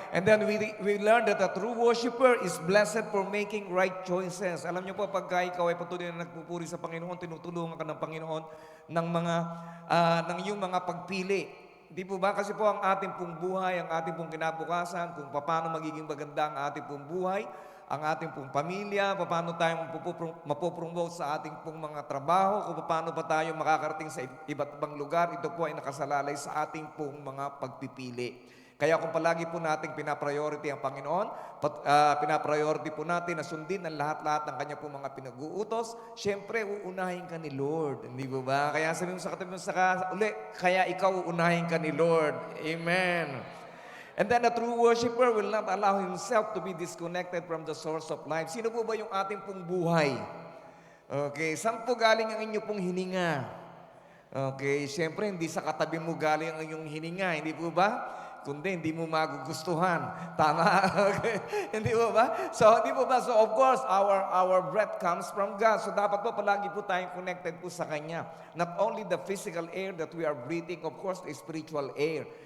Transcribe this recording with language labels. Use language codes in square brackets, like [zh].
[en] And then we learned that a true worshiper is blessed for making right choices. [tl] Alam niyo po, pagka ikaw ay patuloy na nagpupuri sa Panginoon, tinutulungan ka ng Panginoon ng ng iyong mga pagpili. Di po ba? Kasi po ang ating pong buhay, ang ating pong kinabukasan, kung paano magiging maganda ang ating pong buhay, ang ating pong pamilya, paano tayo mapopromote sa ating pong mga trabaho, kung paano pa tayo makakarating sa iba't ibang lugar, ito po ay nakasalalay sa ating pong mga pagpipili. Kaya kung palagi po nating pinapriority ang Panginoon, pinapriority po natin na sundin ang lahat-lahat ng Kanya po mga pinag-uutos, syempre uunahin ka ni Lord. Hindi po ba? Kaya sabi mo sa katabi mo uli, kaya ikaw uunahin ka ni Lord. Amen. [en] And then a true worshiper will not allow himself to be disconnected from the source of life. [tl] Sino po ba yung ating pong buhay? Okay, saan po galing ang inyo pong hininga? Okay, syempre hindi sa katabi mo galing ang inyong hininga, hindi po ba? Kundi hindi mo magugustuhan. Tama? Okay. Hindi po ba? So, hindi po ba? [en] So, of course, our breath comes from God. So, [tl] dapat po palagi po tayong connected po sa Kanya. [en] Not only the physical air that we are breathing, of course, the spiritual air.